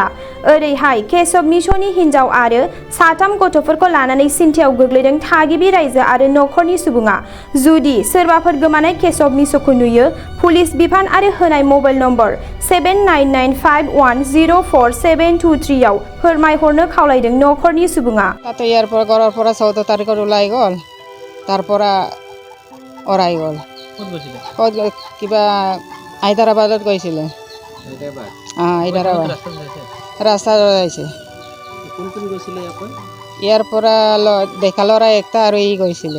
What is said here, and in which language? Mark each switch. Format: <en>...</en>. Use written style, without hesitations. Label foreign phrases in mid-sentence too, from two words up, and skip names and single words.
<brx>ओरैहाय केशव मिसमनि हिन्जाव आरो 3 गथ'फोरखौ लानानै सिन्थायाव गोग्लैदों थागिबि रायजो आरो नखरनि सुबुङा। जुदि सोरबाफोर गोमानाय केशव मिसमखौ नुयो, पुलिस बिफान आरो होनाय मबाइल नम्बर 7995104723 आव फोरमायहरनो खावलायदों नखरनि सुबुङा।</brx> <as>তাতে ইয়াৰ পৰা ঘৰৰ পৰা 14 তাৰিখত ওলাই গ'ল, তাৰ পৰা ওলাই গ'ল। ক'ত কিবা হায়দৰাবাদত গৈছিলে। হায়দৰাবাদ ৰাস্তা যাইছে। ইয়াৰ পৰা ডেকা ল'ৰা একটা আৰু ই গৈছিলে।</as>